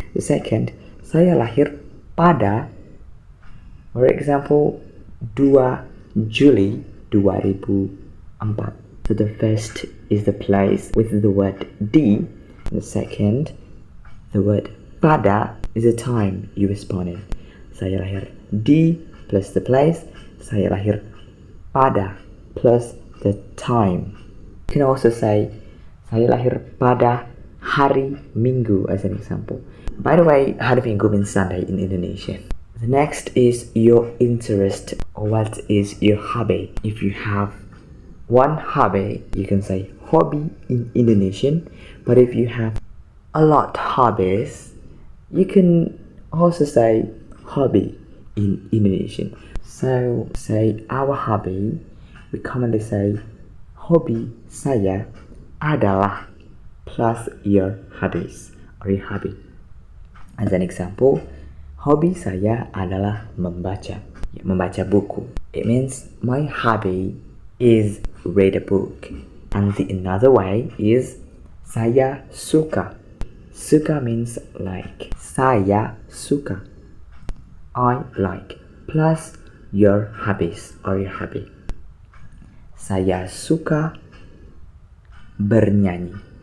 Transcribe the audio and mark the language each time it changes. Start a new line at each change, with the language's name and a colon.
English: The second,
Indonesian: saya lahir pada,
English: for example, 2 Juli 2004. So the first is the place with the word di. The second, the word pada is the time you was born in.
Indonesian: Saya lahir di
English: plus the place.
Indonesian: Saya lahir pada
English: plus the time. You can also say
Indonesian: saya lahir pada hari Minggu
English: as an example. By the way, hari Minggu means Sunday in Indonesian. The next is your interest, or what is your hobby. If you have one hobby, you can say hobby in Indonesian. But if you have a lot of hobbies, you can also say hobby in Indonesian. So say our hobby, we commonly say
Indonesian: hobi saya adalah
English: plus your hobbies or your hobby. As an example,
Indonesian: hobi saya adalah membaca buku.
English: It means my hobby is read a book. And the another way is
Indonesian: saya suka.
English: Suka means like.
Indonesian: Saya suka.
English: I like. Plus your hobbies or your hobby.
Indonesian: Saya suka bernyanyi.